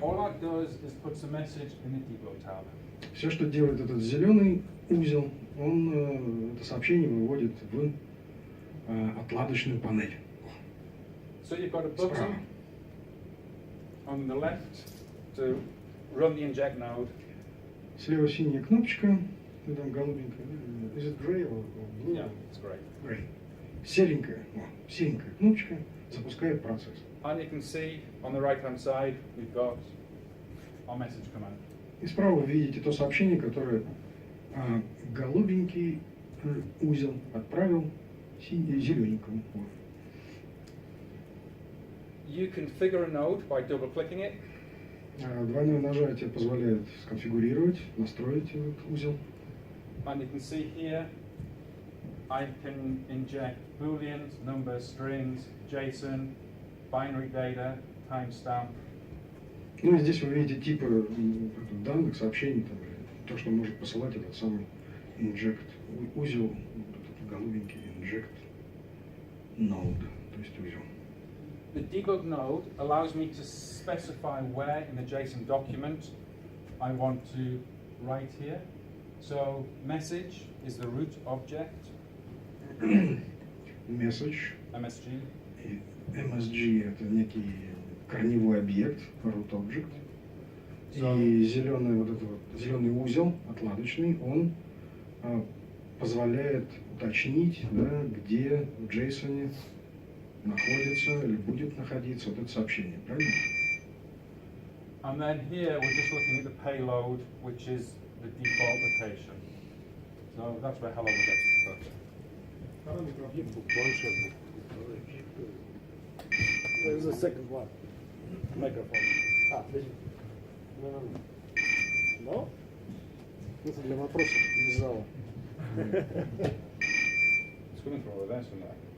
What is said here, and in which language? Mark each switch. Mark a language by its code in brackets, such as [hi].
[en] that does is puts a message in the debug tab. [ru] Все, что делает этот зеленый узел, он это сообщение выводит в отладочную панель. [en] So you've got a [ru] Справа. [en] button on the left to run the inject node. [ru] Слева синяя кнопочка, ну, там голубенькая. [en] Is it gray or blue? Yeah, it's great. Gray. [ru] Серенькая кнопочка запускает процесс. [en] And you can see on the right hand side we've got our message command. [ru] И справа вы видите то сообщение, которое голубенький узел отправил зелененькому. [en] You configure a node by double clicking it. [ru] Двойное нажатие позволяет сконфигурировать, настроить этот узел. [en] And you can see here, I can inject booleans, numbers, strings, JSON, binary data, timestamp. [ru] Ну и здесь вы видите типы данных, сообщений, там, то, что может посылать этот самый inject узел, вот этот голубенький inject node, то есть узел. [en] The debug node allows me to specify where in the JSON document I want to write here. So message is the root object. Message, MSG. [ru] и MSG это некий корневой объект, root object. И зеленый вот этот вот, зеленый узел отладочный, он позволяет уточнить, да, где в JSON находится или будет находиться вот это сообщение, правильно? [en] And then here we're just looking at the payload, which is the default location. So that's where hello gets started. [ru] Параметр объекта. Планшет. [en] There's a second one. Microphone. [ru] Подожди. [en] No? [ru] Это для вопросов из зала. [en] It's coming from over there somewhere.